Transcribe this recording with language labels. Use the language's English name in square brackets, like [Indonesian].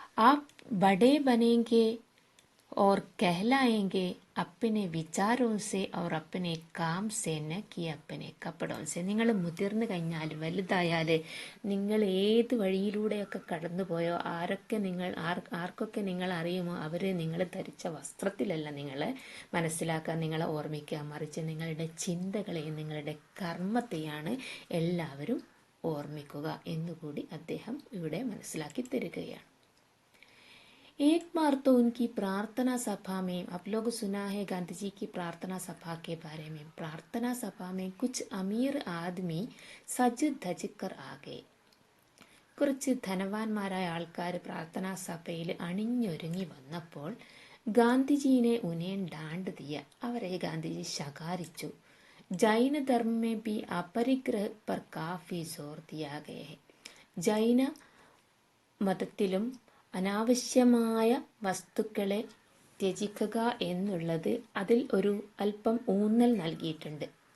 [Malayalam] App Bade ബനേങ്കെ और कहलाएंगे अपने विचारों से और अपने काम से न कि अपने कपड़ों से, നിങ്ങൾ മുതിർന്നു കഴിഞ്ഞാൽ, വലുതായാൽ, നിങ്ങൾ ഏത് വഴിയിലൂടെയൊക്കെ കടന്നു പോയോ, ആർക്കൊക്കെ നിങ്ങൾ അറിയുമോ, അവർ നിങ്ങൾ ധരിച്ച വസ്ത്രത്തിലല്ല നിങ്ങളെ മനസ്സിലാക്കാൻ, നിങ്ങളെ ഓർമ്മിക്കുക, മറിച്ച് നിങ്ങളുടെ ചിന്തകളെയും നിങ്ങളുടെ കർമ്മത്തെയാണ് എല്ലാവരും ഓർമ്മിക്കുക എന്നുകൂടി അദ്ദേഹം ഇവിടെ മനസ്സിലാക്കി തരികയാണ്. [Hindi] एक बार तो उनकी प्रार्थना सभा में, आप लोग सुना है गांधी जी की प्रार्थना सभा के बारे में, प्रार्थना सभा में कुछ अमीर आदमी सज धज कर आ गए. [Malayalam] കുറച്ച് ധനവാന്മാരായ ആൾക്കാർ പ്രാർത്ഥനാ സഭയിൽ അണിഞ്ഞൊരുങ്ങി വന്നപ്പോൾ ഗാന്ധിജീനെ ഉനേൻ ഡാണ്ട് ദിയ, അവരെ ഗാന്ധിജി ശകാരിച്ചു. ജൈന ധർമ്മ में भी अपरिग्रह पर काफी जोर दिया गया है, ജൈന മതത്തിലും അനാവശ്യമായ വസ്തുക്കളെ ത്യജിക്കുക എന്നുള്ളത് അതിൽ ഒരു അല്പം ഊന്നൽ നൽകിയിട്ടുണ്ട്.